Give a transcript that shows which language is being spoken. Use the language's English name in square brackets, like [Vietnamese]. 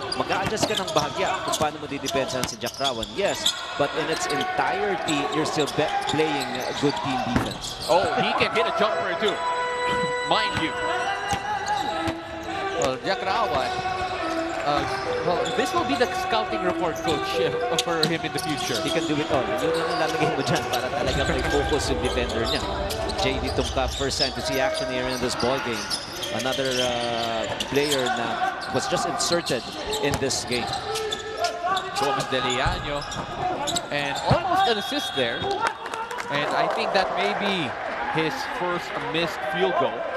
[Filipino] Mag-a-adjust ka ng bahagya kung paano mo didepensahan si Jakrawan. [English] Yes, but in its entirety, you're still playing good team defense. Oh, he can hit a jumper too, mind you. Well, Jakrawan, well, this will be the scouting report, coach, for him in the future. He can do it all. [Filipino] Yun ang nalalagay mo dyan para talaga may focus yung defender niya. [English] JD Tungkap, first time to see action here in this ball game. Another player na was just inserted in this game. Gomez Deliano, and almost an assist there. And I think that may be his first missed field goal.